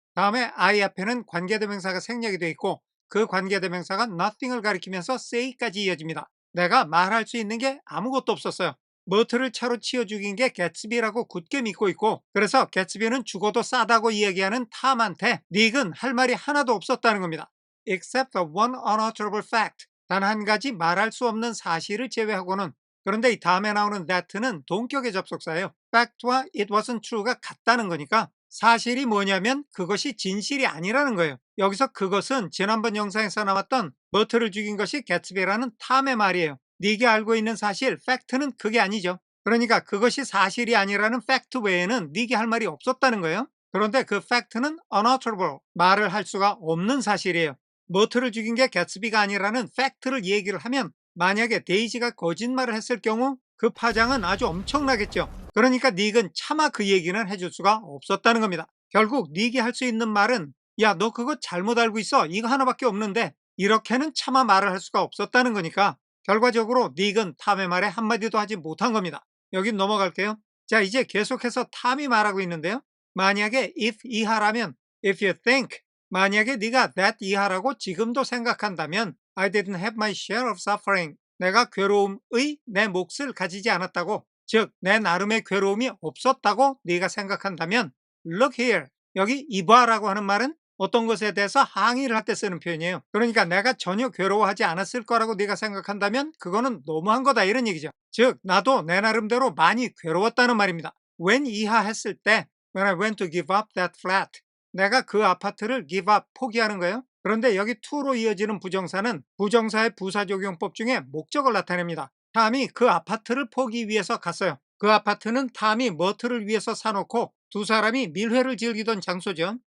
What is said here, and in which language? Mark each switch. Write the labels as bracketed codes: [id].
[ko] 다음에 I 앞에는 관계대명사가 생략이 되어 있고 그 관계대명사가 nothing을 가리키면서 say까지 이어집니다. 내가 말할 수 있는 게 아무것도 없었어요. 머트를 차로 치어 죽인 게 개츠비라고 굳게 믿고 있고 그래서 개츠비는 죽어도 싸다고 이야기하는 탐한테 닉은 할 말이 하나도 없었다는 겁니다. [en] Except for one unutterable fact. [ko] 단 한 가지 말할 수 없는 사실을 제외하고는. 그런데 이 다음에 나오는 that는 동격의 접속사예요. fact와 [en] it wasn't true [ko] 가 같다는 거니까 사실이 뭐냐면 그것이 진실이 아니라는 거예요. 여기서 그것은 지난번 영상에서 나왔던 머트를 죽인 것이 개츠비라는 탐의 말이에요. 닉이 알고 있는 사실 fact는 그게 아니죠. 그러니까 그것이 사실이 아니라는 fact 외에는 닉이 할 말이 없었다는 거예요. 그런데 그 fact는 unutterable, 말을 할 수가 없는 사실이에요. 머트를 죽인 게 개츠비가 아니라는 팩트를 얘기를 하면 만약에 데이지가 거짓말을 했을 경우 그 파장은 아주 엄청나겠죠. 그러니까 닉은 차마 그 얘기는 해줄 수가 없었다는 겁니다. 결국 닉이 할 수 있는 말은 야, 너 그거 잘못 알고 있어. 이거 하나밖에 없는데 이렇게는 차마 말을 할 수가 없었다는 거니까 결과적으로 닉은 탐의 말에 한마디도 하지 못한 겁니다. 여긴 넘어갈게요. 자, 이제 계속해서 탐이 말하고 있는데요. 만약에 [en] if [ko] 이하라면 [en] if you think [ko] 만약에 네가 [en] that [ko] 이하라고 지금도 생각한다면 [en] I didn't have my share of suffering. [ko] 내가 괴로움의 내 몫을 가지지 않았다고, 즉 내 나름의 괴로움이 없었다고 네가 생각한다면 [en] look here. [ko] 여기 이봐라고 하는 말은 어떤 것에 대해서 항의를 할 때 쓰는 표현이에요. 그러니까 내가 전혀 괴로워하지 않았을 거라고 네가 생각한다면 그거는 너무한 거다 이런 얘기죠. 즉 나도 내 나름대로 많이 괴로웠다는 말입니다. [en] when [ko] 이하 했을 때 [en] when I went to give up that flat. [ko] 내가 그 아파트를 give up, 포기하는 거예요. 그런데 여기 to로 이어지는 부정사는 부정사의 부사적용법 중에 목적을 나타냅니다. 탐이 그 아파트를 포기 위해서 갔어요. 그 아파트는 탐이 머트를 위해서 사놓고 두 사람이 밀회를 즐기던 장소죠.